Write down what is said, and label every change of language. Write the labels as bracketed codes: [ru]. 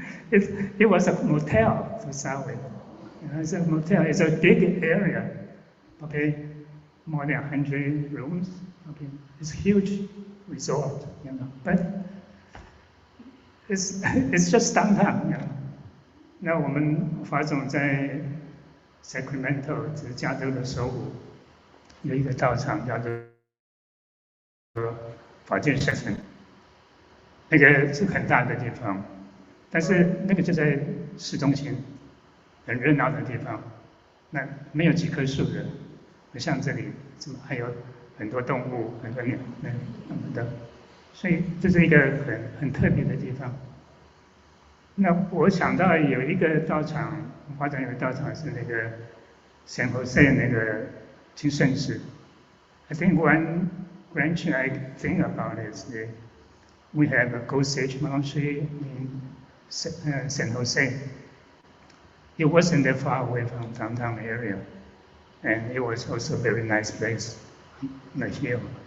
[en] It was a motel to start with. It's a motel. It's a big area, okay, more than 100 rooms. Okay, it's a huge resort, but it's just downtown, [zh] 那我们法总在 Sacramento 就是加州的首府有一个道场叫做法界圣城，那个是很大的地方，但是那个就在市中心，很热闹的地方，那没有几棵树的，不像这里，还有很多动物，很多鸟，什么的，所以这是一个很特别的地方。那我想到有一个道场，华总有个道场是那个San Jose 那个金圣寺。 [en] I think one branch I think about is we have a Ghost Age Monastery in San Jose. It wasn't that far away from downtown area, and it was also a very nice place on the hill.